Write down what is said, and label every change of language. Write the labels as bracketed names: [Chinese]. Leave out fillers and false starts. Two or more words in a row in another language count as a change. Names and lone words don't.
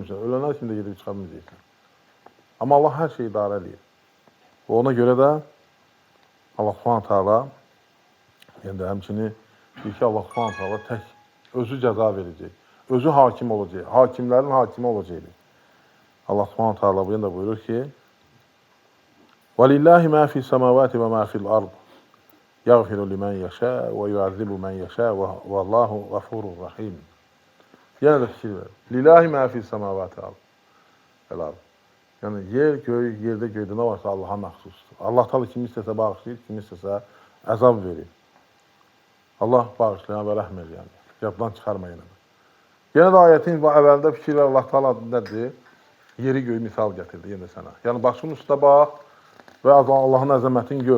[Azerbaijani] Ölənlər kimi də gedib çıxa bilməyəcəksən. Amma Allah hər şeyi idarə edir. Və ona görə də [Arabic] الله سبحانه تعالى [Azerbaijani] yəni həmçinin deyir ki, [Arabic] الله سبحانه تعالى [Azerbaijani] tək özü cəza verəcək. Özü hakim olacaq. Hakimlərin hakimi olacaq. [Arabic] الله سبحانه تعالى [Azerbaijani] bu da buyurur ki: [Arabic] "ولله ما في السماوات وما في الأرض. يغفر لمن يشاء ويعذب من يشاء والله غفور رحيم." [Azerbaijani] Yenə də fikir ver. [Arabic] لله ما في السماوات والأرض. [Azerbaijani] Yəni yer, göy, yerdə göydə nə varsa Allaha məxsusdur. Allah Taala kimi istəsə bağışlayır, kimi istəsə əzab verir. Allah bağışlayan və rəhm edən. Yaddan çıxarmayın. Yenə də ayətin əvvəlində fikir ver, Allah Taala nədir? Yeri göyü misal gətirdi yenə sənə. Yəni başın üstə bax və Allahın əzəmətini gör.